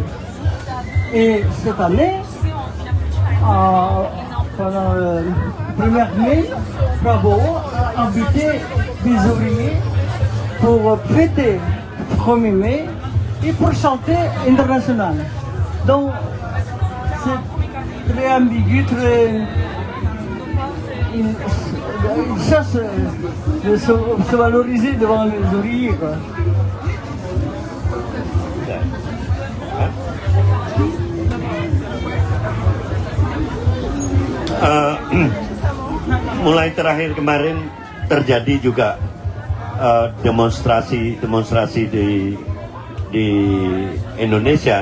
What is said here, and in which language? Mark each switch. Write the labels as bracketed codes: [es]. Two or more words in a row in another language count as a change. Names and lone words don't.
[fr] Et cette année, pendant le 1er mai, Prabowo a invité des ouvriers pour fêter le 1er mai et pour chanter international. Donc, c'est très ambigu, il cherche de se valoriser devant les ouvriers, quoi. [id] Mulai terakhir kemarin terjadi juga demonstrasi di Indonesia,